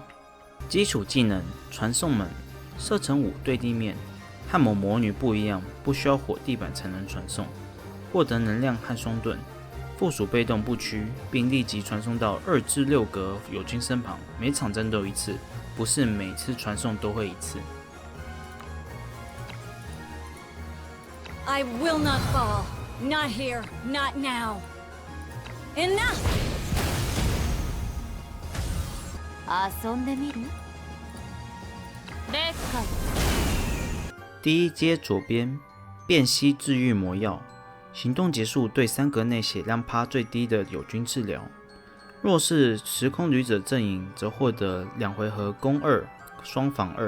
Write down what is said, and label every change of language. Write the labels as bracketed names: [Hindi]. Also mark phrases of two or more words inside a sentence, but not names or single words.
[Chinese] 基础技能传送门射程5对地面，和某魔女不一样，不需要火地板才能传送，获得能量和双盾。附属被动不屈，并立即传送到2至6格友军身旁，每场战斗1次，不是每次传送都会1次。 [English] I will not fall. Not here. Not now. Enough. [Japanese] 遊んでみる？ [Chinese] 了解。第一阶左边，辨析治愈魔药。行动结束对3格内血量趴最低的友军治疗。若是时空旅者阵营，则获得2回合攻2，双防2。